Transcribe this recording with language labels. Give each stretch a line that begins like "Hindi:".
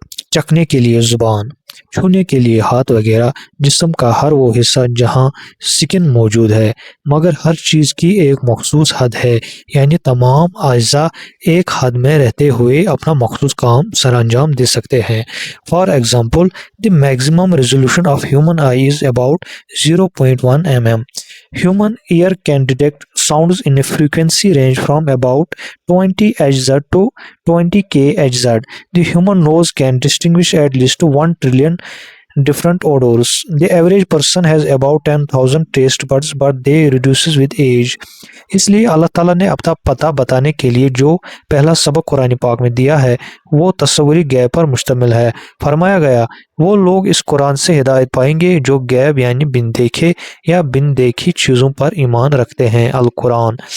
Urdu: چکھنے کے لیے زبان، چھونے کے لیے ہاتھ وغیرہ۔ جسم کا ہر وہ حصہ جہاں سکن موجود ہے، مگر ہر چیز کی ایک مخصوص حد ہے، یعنی تمام اعضاء ایک حد میں رہتے ہوئے اپنا مخصوص کام سر انجام دے سکتے ہیں۔
English: For example, the maximum resolution of human eye is about 0.1 mm. Human ear can detect sounds in a frequency range from about 20 Hz to 20 kHz. The human nose can distinguish at least 1 trillion different odors. The average person has about 10,000 taste buds, but they reduces with age.
Urdu: اس لیے اللہ تعالیٰ نے اپنا پتہ بتانے کے لیے جو پہلا سبق قرآن پاک میں دیا ہے وہ تصوری غیب پر مشتمل ہے۔ فرمایا گیا، وہ لوگ اس قرآن سے ہدایت پائیں گے جو غیب یعنی بن دیکھے یا بن دیکھی چیزوں پر ایمان رکھتے ہیں، القرآن۔